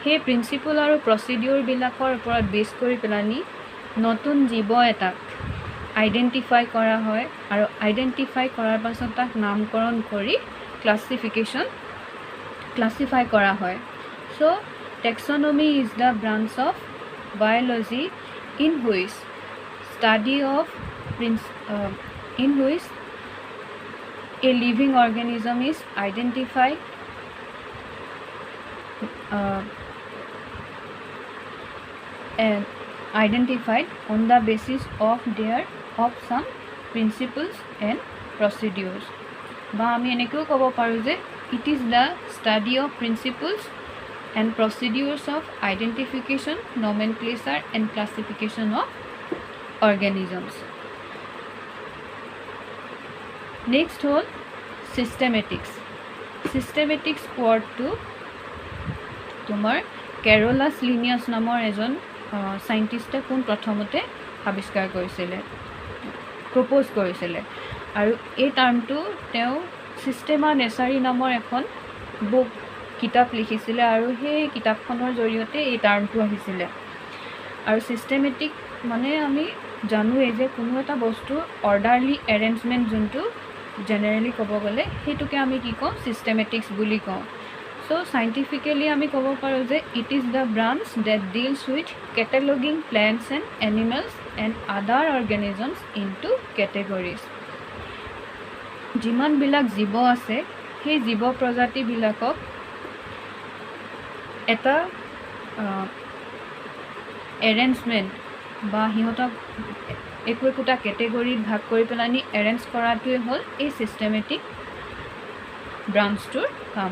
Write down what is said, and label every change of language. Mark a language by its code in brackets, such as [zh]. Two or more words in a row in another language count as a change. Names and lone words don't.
[as] সেই প্ৰিন্সিপল আৰু প্ৰচিডিউৰবিলাকৰ ওপৰত বেছ কৰি পেলানি নতুন জীৱ এটাক আইডেণ্টিফাই কৰা হয় আৰু আইডেণ্টিফাই কৰাৰ পাছত তাক নামকৰণ কৰি ক্লাছিফাই কৰা হয়। [en] So taxonomy is the branch of biology in which a living organism is identified on the basis of some principles and procedures. [as] বা আমি এনেকৈও ক'ব পাৰোঁ যে [en] it is the study of principles and procedures of identification, nomenclature and classification of organisms. Next whole systematics. [as] Systematics wordটো তোমাৰ কেৰলাছ লিনিয়াছ নামৰ এজন সাইণ্টিষ্টে কোন প্ৰথমতে আৱিষ্কাৰ কৰিছিলে, প্ৰপ'জ কৰিছিলে আৰু এই টাৰ্মটো তেওঁ চিষ্টেমা নেচাৰী নামৰ এখন কিতাপ লিখিছিলে আৰু সেই কিতাপখনৰ জৰিয়তে এই টাৰ্মটো আহিছিলে। আৰু চিষ্টেমেটিক মানে আমি জানোৱেই যে কোনো এটা বস্তুৰ [en] orderly arrangement [as] যোনটো জেনেৰেলি ক'ব গ'লে সেইটোকে আমি কি কওঁ, চিষ্টেমেটিক্স বুলি কওঁ। [en] so scientifically [as] আমি ক'ব পাৰোঁ যে [en] it is the branch that deals with cataloging plants and animals and other organisms into categories. [as] যিমানবিলাক জীৱ আছে সেই জীৱ প্ৰজাতিবিলাকক এটা এৰেঞ্জমেণ্ট বা সিহঁতক একোটা কেটেগৰীত ভাগ কৰি পেলানি এৰেঞ্জ কৰাটোৱে হ'ল এই [en] systematic branch [as] কাম।